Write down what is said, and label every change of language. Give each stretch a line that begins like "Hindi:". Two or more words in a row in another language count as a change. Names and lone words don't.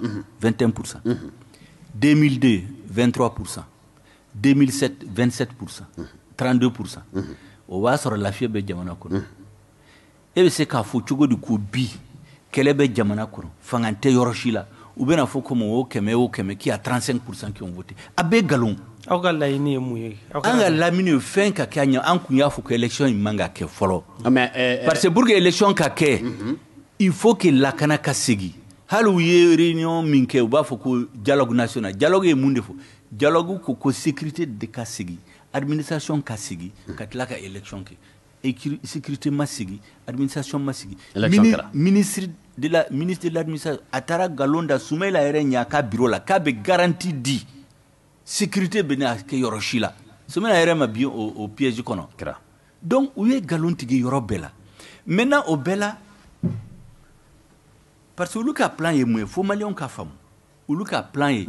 Bambara: 21%. 2002 23%. 2007 27%. 32%. O b'a sɔrɔ lafiya bɛ jamana kɔnɔ. E bɛ se k'a fɔ cogo di ko bi kɛlɛ bɛ jamana kɔnɔ fanga tɛ yɔrɔ si la u bɛna fɔ ko mɔgɔ 100 o 100
French: qui a 35% qui ont voté
Bambara: a bɛɛ nkalon. Aw ka laɲini ye mun ye? An ka laɲini ye fɛn ka kɛ a ɲɛ an kun y'a fɔ ko élection in man ka kɛ fɔlɔ.
French: Parce que pour que élection
Bambara: ka kɛ
French: il faut que
Bambara: lakana ka segin hali u ye réunion min kɛ u b'a fɔ ko
French: dialogue national dialogue
Bambara: ye mun de fɔ dialogue ko sécurité de ka segin administration ka segin ka tila ka élection kɛ sécurité ma segin administration ma segin
French: ministre de l'administration
Bambara: a taara nkalon da Soumaïla yɛrɛ ɲɛ a ka bureau la k'a bɛ garantie di sécurité bɛ n'a kɛ yɔrɔ si la Soumaïla yɛrɛ ma bi o piège kɔnɔ donc u ye nkalon tigɛ yɔrɔ bɛɛ la maintenant o bɛɛ la
French: parce que
Bambara: olu ka plan ye mun ye fo maliyɛnw ka faamu olu ka plan ye